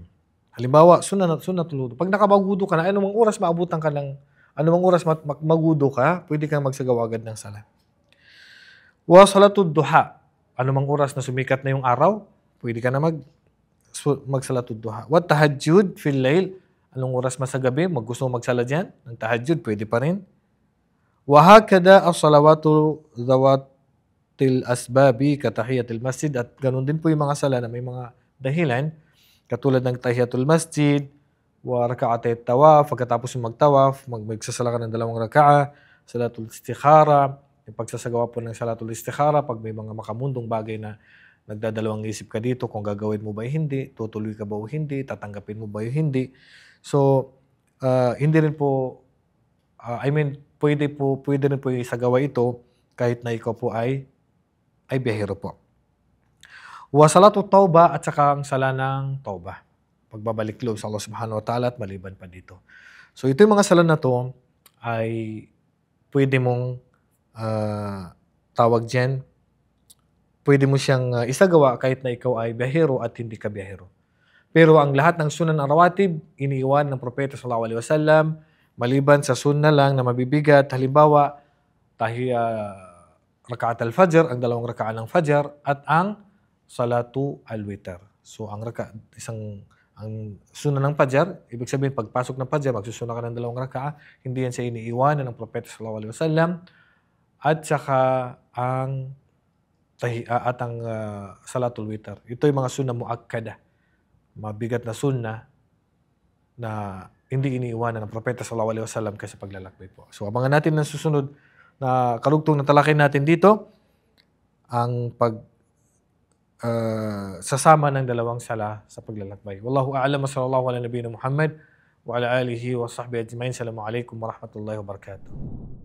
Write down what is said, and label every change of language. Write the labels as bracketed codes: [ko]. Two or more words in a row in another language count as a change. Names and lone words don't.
[tl] Halimbawa, [ar] سنة الوضوء. [tl] Pag nakabagudo ka na, anumang oras magudo ka, pwede kang magsagawa agad ng sala. [ar] وصلاة الضحى. [tl] Anumang oras na sumikat na yung araw, pwede ka na magsalatud duha. [ar] وتهجد في الليل. [tl] Anong oras sa gabi, gusto mo magsala dyan, ng tahajjud, pwede pa rin. [ar] وهكذا الصلوات ذوات الأسباب كتحية المسجد. [tl] At ganun din po yung mga sala na may mga dahilan, katulad ng [ar] تحية المسجد, وركعتي طواف, [tl] pagkatapos yung magtawaf, magsasala ka ng dalawang raka'a, [ar] صلاة الاستخارة, [tl] yung pagsasagawa po ng [ar] صلاة الاستخارة, [tl] pag may mga makamundong bagay na nagdadalawang isip ka dito, kung gagawin mo ba o hindi, tutuloy ka ba o hindi, tatanggapin mo ba o hindi. So, hindi rin po, pwede rin po isagawa ito kahit na ikaw po ay biyahero po. [ar] وصلاة التوبة, [tl] at saka ang sala ng tauba, pagbabalik loob sa Allah [ar] سبحانه وتعالى [tl] at maliban pa dito. So ito yung mga sala na to ay pwede mong tawag dyan, pwede mo siyang isagawa kahit na ikaw ay biyahero at hindi ka biyahero. Pero ang lahat ng sunan ng rawatib, iniiwan ng Propeta [ar] صلى الله عليه وسلم, [tl] maliban sa sunna lang na mabibigat. Halimbawa, [ar] ركعات الفجر, [tl] ang dalawang raka'a ng fajr, at ang [ar] صلاة الوتر. [tl] So ang sunan ng fajr, ibig sabihin pagpasok ng fajr, magsusuna ka ng dalawang raka'a, hindi yan siya iniiwanan ng Propeta [ar] صلى الله عليه وسلم. [tl] At saka ang [ar] صلاة الوتر. [tl] Ito yung mga [ar] سنة مؤكدة, [tl] mabigat na sunna na hindi iniiwanan ng Propeta [ar] صلى الله عليه وسلم [tl] kasi paglalakbay po. So abangan natin ng susunod na karugtong na talakay natin dito, ang sasama ng dalawang sala sa paglalakbay. [ar] والله أعلم، صلى الله على نبينا محمد وعلى آله وصحبه أجمعين. السلام عليكم ورحمة الله وبركاته.